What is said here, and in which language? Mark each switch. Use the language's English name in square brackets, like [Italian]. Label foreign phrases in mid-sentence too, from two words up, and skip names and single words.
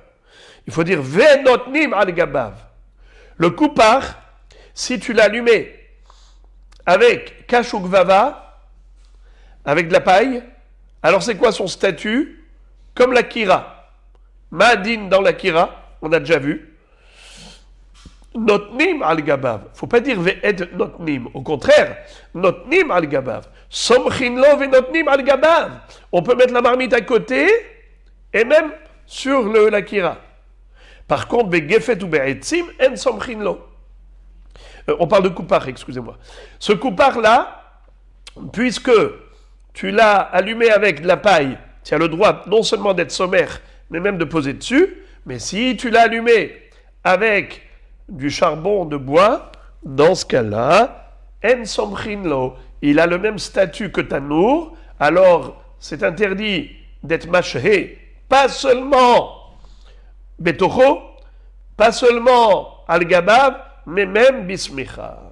[French] Il faut dire [Hebrew] ונותנים על גבו. [French] Le koupar, si tu l'as allumé avec Kashukvava, avec de la paille, alors c'est quoi son statut? Comme la kira. Ma'adin dans la kira, on a déjà vu. [Hebrew] נותנים על גבו. [French] Faut pas dire [Hebrew] ואין נותנים. [French] Au contraire, [Hebrew] נותנים על גבו. סומכין לו ונותנים על גבו. [French] On peut mettre la marmite à côté et même sur la kira. Par contre, [Hebrew] בגפת ou בעצים אין סומכין לו. [French] On parle de koupar, excusez-moi. Ce koupar-là, puisque tu l'as allumé avec de la paille, tu as le droit non seulement d'être sommaire, mais même de poser dessus. Mais si tu l'as allumé avec du charbon de bois, dans ce cas-là, [Hebrew] אין סומכין לו, [French] il a le même statut que tanour, alors c'est interdit d'être mashé, pas seulement betocho, pas seulement [Hebrew] על גבו, [French] mais même bismicha.